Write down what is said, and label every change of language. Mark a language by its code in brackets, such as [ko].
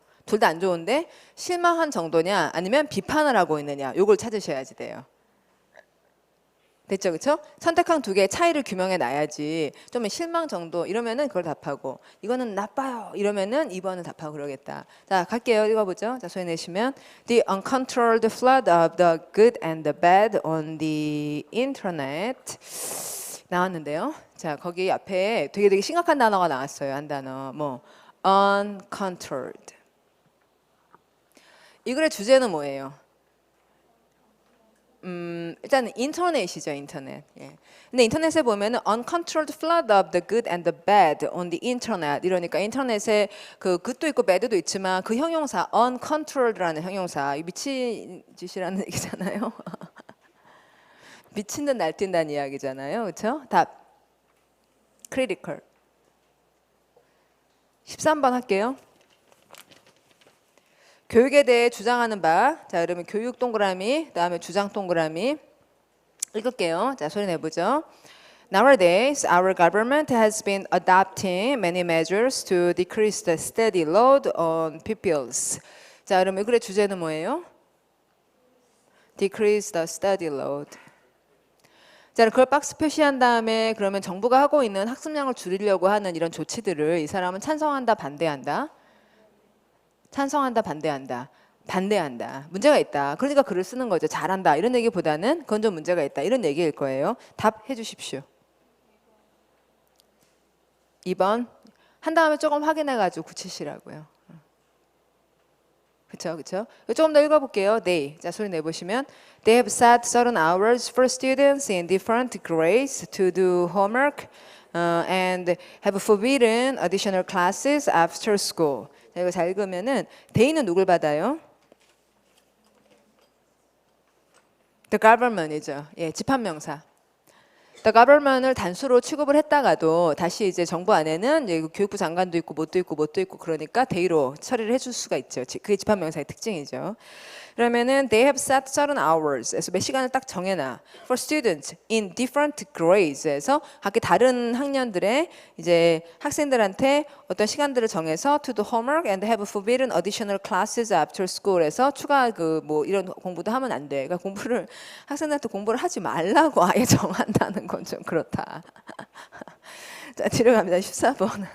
[ko] 둘 다 안 좋은데 실망한 정도냐 아니면 비판을 하고 있느냐 요걸 찾으셔야지 돼요. 됐죠? 그렇죠? 선택한 2개의 차이를 규명해 놔야지. 좀 실망 정도 이러면은 그걸 답하고 이거는 나빠요 이러면은 2번을 답하고 그러겠다. 자, 갈게요. 읽어보죠. 자, 소리 내시면 [en] The uncontrolled flood of the good and the bad on the internet [ko] 나왔는데요. 자, 거기 앞에 되게 심각한 단어가 나왔어요. 한 단어. 뭐 uncontrolled. 이 글의 주제는 뭐예요? 일단 인터넷이죠, 인터넷. 예. 근데 인터넷에 보면은 [en] uncontrolled flood of the good and the bad on the internet [ko] 이러니까 인터넷에 그 good도 있고 bad도 있지만 그 형용사 uncontrolled라는 형용사 미친 짓이라는 얘기잖아요. 미친 듯 날뛴다는 이야기잖아요, 그렇죠? 답 critical. 13번 할게요. 교육에 대해 주장하는 바. 자, 그러면 교육 동그라미, 그다음에 주장 동그라미 읽을게요. 자, 소리 내보죠. [en] Nowadays, our government has been adopting many measures to decrease the study load on pupils. [ko] 자, 그러면 이 글의 주제는 뭐예요? [en] Decrease the study load. [ko] 자, 그걸 박스 표시한 다음에 그러면 정부가 하고 있는 학습량을 줄이려고 하는 이런 조치들을 이 사람은 찬성한다, 반대한다? 찬성한다, 반대한다. 반대한다. 문제가 있다. 그러니까 글을 쓰는 거죠. 잘한다. 이런 얘기보다는 그건 좀 문제가 있다. 이런 얘기일 거예요. 답해 주십시오. 2번. 한 다음에 조금 확인해 가지고 굳히시라고요. 그렇죠, 그렇죠. 조금 더 읽어볼게요. They. 자, 소리 내보시면 [en] They have set certain hours for students in different grades to do homework and have forbidden additional classes after school. [ko] 자, 이거 잘 읽으면은 they는 누굴 받아요? [en] The government이죠. [ko] 예, 집합명사. The government을 단수로 취급을 했다가도 다시 이제 정부 안에는 교육부 장관도 있고 뭣도 있고 그러니까 they로 처리를 해줄 수가 있죠. 그게 집합명사의 특징이죠. 그러면은 [en] they have set certain hours. [ko] 그래서 몇 시간을 딱 정해놔. [en] For students in different grades [ko] 에서 각기 다른 학년들의 이제 학생들한테 어떤 시간들을 정해서 [en] to do homework and have forbidden additional classes after school [ko] 에서 추가 그 뭐 이런 공부도 하면 안 돼. 그러니까 공부를 학생들한테 공부를 하지 말라고 아예 정한다는 건 좀 그렇다. 자, 뒤로 갑니다. 14번.